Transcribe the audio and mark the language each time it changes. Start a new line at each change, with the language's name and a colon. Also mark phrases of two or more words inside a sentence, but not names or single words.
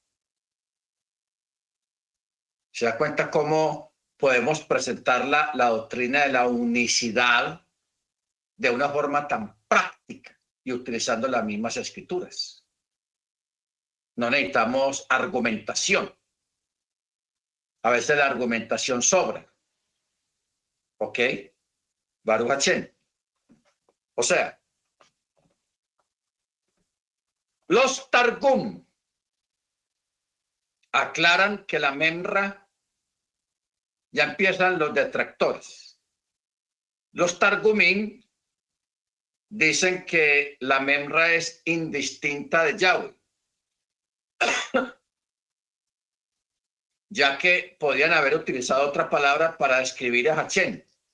Spanish: ¿Se da cuenta cómo podemos presentar la doctrina de la unicidad de una forma tan práctica y utilizando las mismas escrituras? No necesitamos argumentación. A veces la argumentación sobra.
Hebrew: ¿Ok? ברוך השם.
Spanish: O sea, los Targum aclaran que la memra, ya empiezan los detractores. Los Targumín dicen que la memra es indistinta de Yahweh, ya que podían haber utilizado otra palabra para describir a Hashem.